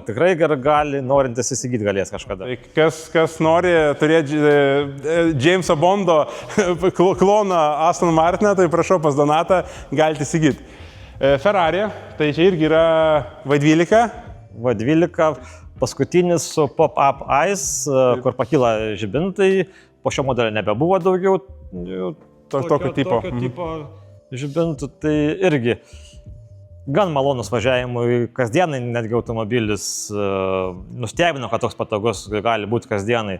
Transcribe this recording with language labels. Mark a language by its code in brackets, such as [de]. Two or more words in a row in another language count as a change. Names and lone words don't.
[lt] Tikrai gali, norintis įsigyti galės kažkada. Tai kas nori turėti Jameso Bondo kloną Aston Martiną, tai prašau pas Donatą, galite įsigyti. Ferrari, tai čia irgi yra V12. V12, paskutinis su [en] pop-up eyes, [lt] kur pakyla žibintai, po šio modelio nebebuvo daugiau tokio tipo žibintų, tai irgi gan malonus važiavimui, kasdienai netgi automobilis nustebino, kad toks patogus gali būti kasdienai.